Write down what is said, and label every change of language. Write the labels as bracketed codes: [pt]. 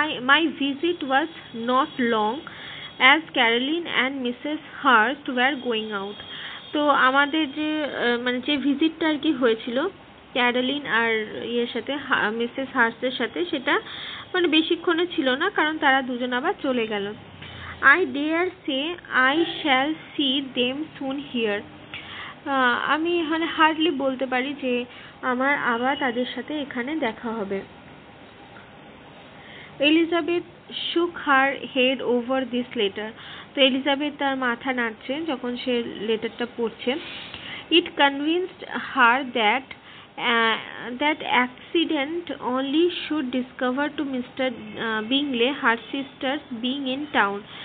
[en] My visit was not long as Caroline and Mrs. Hurst were going out. [bn] তো আমাদের যে মানে যে ভিজিটটা আর কি হয়েছিল ক্যারোলিন আর ইয়ের সাথে, মিসেস হার্স্টের সাথে, সেটা মানে বেশিক্ষণে ছিল না, কারণ তারা দুজন আবার চলে গেল। [en] I dare say I shall see them soon here. [bn] আমি এখানে হার্ডলি বলতে পারি যে আমার আবার তাদের সাথে এখানে দেখা হবে। [en] Elizabeth shook her head over this letter. [bn] তো এলিজাবেথ তার মাথা নাড়ছে যখন সে লেটারটা পড়ছে। [en] It convinced her that accident only should discover to Mr. Bingley her sisters being in town.